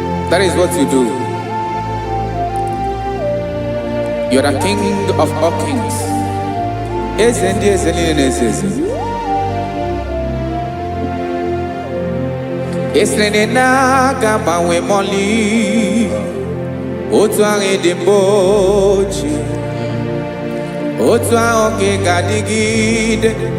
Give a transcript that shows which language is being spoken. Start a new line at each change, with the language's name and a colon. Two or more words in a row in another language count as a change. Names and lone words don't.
English: That is what you do. You are the King of all kings.
Igbo: Eze ndị eze niile na-eze eze. Ị sịrị na ị na-aga agbanwe mọlị. Otu ahụ ị dị mgbe ochie. Otu ahụ ka ị ga-adịgide.